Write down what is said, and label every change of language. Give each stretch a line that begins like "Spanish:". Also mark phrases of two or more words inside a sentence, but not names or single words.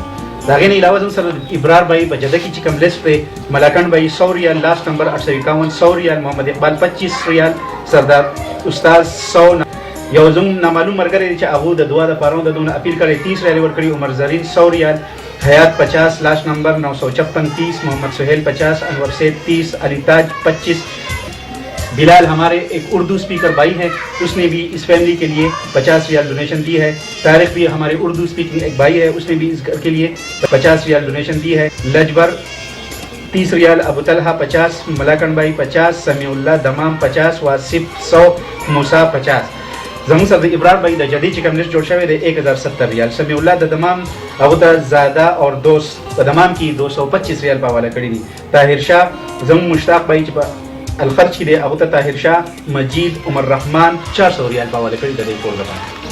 Pashto: دا غیر علاوه زم سره ابرار بھائی په جده کې چې کوم لیست په ملاکن بھائی 100 ریال،
English: last number
Pashto: 851 100 ریال، محمد اقبال 25 ریال، سردار استاد 100. یو زم نامعلوم مرګري چې هغه د دعا د پاره د دونه اپیل کړي 30 ریال ورکړي. عمر زرین 100 ریال، حیات 50،
English: last number
Urdu: 956 30، محمد سہیل 50، انور سیٹھ 30، علی تاج 25. بلال ہمارے ایک اردو اسپیکر بھائی ہے، اس نے بھی اس فیملی کے لیے 50 ریال ڈونیشن دی ہے. طارق بھی ہمارے اردو اسپیکنگ ایک بھائی ہے، اس نے بھی اس گھر کے لیے 50 ریال ڈونیشن دی ہے. لجبر 30 ریال، ابو طلحہ 50، ملاکن بھائی 50، سمیع اللہ دمام 50، واصف 100، موسیٰ 50.
Pashto: زمون سره د ابرار بھائی د جدید چې کوم لیست جوړ شوی دی 1070 ریال. سمیع الله د دمام هغه ته زاده اور دوست په دمام کې 225 ریال په حواله کړی دي. طاهر شاه زمون مشتاق بھائی چې په الخرج کې دی هغه ته طاهر شاه مجید عمر رحمان 400 ریال په حواله کړی دی ټول لپاره.